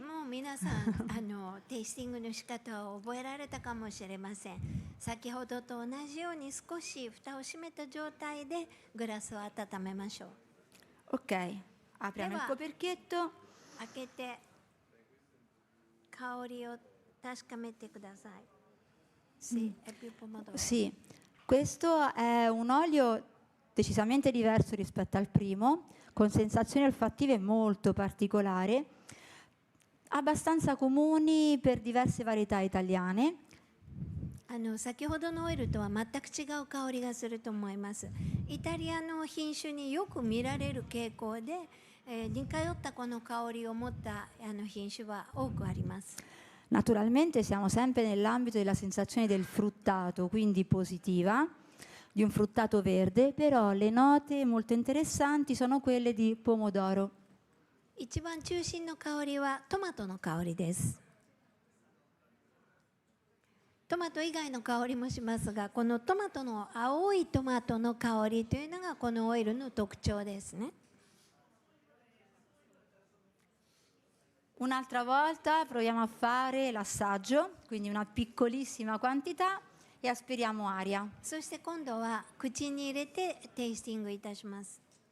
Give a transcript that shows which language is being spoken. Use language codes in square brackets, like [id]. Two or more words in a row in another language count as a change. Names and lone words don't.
[ja] もう皆さんテイスティングの仕方を覚えられたかもしれません。先ほどと同じように少し蓋を閉めた状態でグラスを温めましょう。 [it] Ok, apriamo il coperchietto. [ja] 開けて香りを確かめてください。 [it] Sì, è più pomodoro. Sì, questo è un olio decisamente diverso rispetto al primo, con sensazioni olfattive molto particolari, abbastanza comuni per diverse varietà italiane. [ja] 先ほどのオイルとは全く違う香りがすると思います。イタリアの品種によく見られる傾向で、似通ったこの香りを持った品種は多くあります。 [it] Naturalmente siamo sempre nell'ambito della sensazione del fruttato, quindi positiva, di un fruttato verde, però le note molto interessanti sono quelle di pomodoro. [ja] 一番中心の香りはトマトの香りです。トマト以外の香りもしますが、このトマトの青いトマトの香りというのがこのオイルの特徴ですね。 [it] Un'altra volta proviamo a fare l'assaggio, quindi una piccolissima quantità e aspiriamo aria. [ja] そして今度は口に入れてテイスティングいたします。